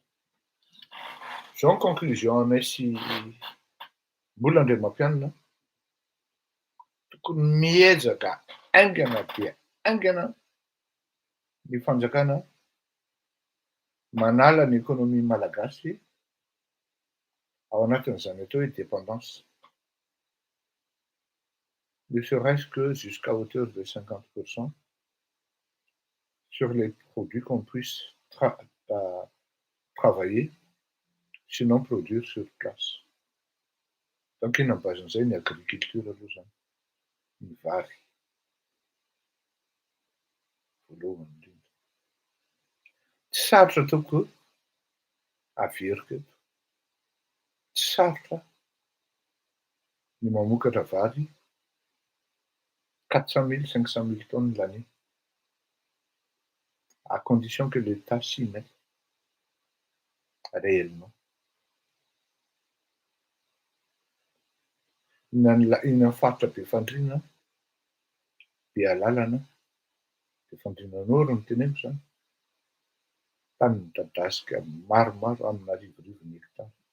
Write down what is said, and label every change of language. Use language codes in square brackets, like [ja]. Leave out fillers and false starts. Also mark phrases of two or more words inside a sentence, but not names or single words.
[mg] Zao ny conclusion anay sy mbola Andriamampianina, tokony miezaka aingana dia aingana ny fanjakana manala ny économie malagasy ao anatin'izany atao hoe [fr] dépendance, ne serait-ce que jusqu'à hauteur de 50% sur les produits qu'on puisse travailler, sinon produire sur place. [mg] Donc iny am'bazin'izay ny agriculture aloha zany, ny vary voalohany indrindra. Tsy sarotra ataoko averiko eto, tsy sarotra ny mamokatra vary 400 000 500 000 [fr] tonnes l'année. à condition que l'État s'y mette réellement. [mg] Ina faritra be fandriana be alalana de fandrianan'oro no teneniko zany. Tany midadasika maromaro amina arivorivony hektara.